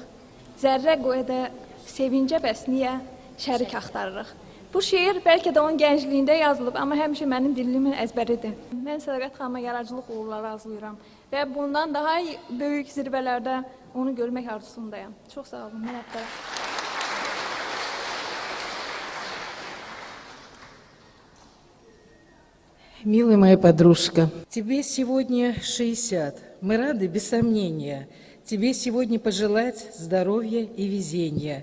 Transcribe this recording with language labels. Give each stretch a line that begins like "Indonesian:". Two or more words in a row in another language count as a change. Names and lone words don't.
Azerbaijani: Zərrə qoyada sevincə bəs niyə şərik axtarırıq. Bu şeir bəlkə də onun gəncliyində yazılıb, amma həmişə mənim dilimin əzbəridir. Mən Sədaqət xanıma yaradıcılıq uğurları arzulayıram və bundan daha böyük zirvələrdə onu görmək arzusundayım. Çox sağ olun, minnətdarım.
Russian: Милая моя подружка, тебе сегодня 60. Мы рады, без сомнения. Тебе сегодня пожелать здоровья и везения.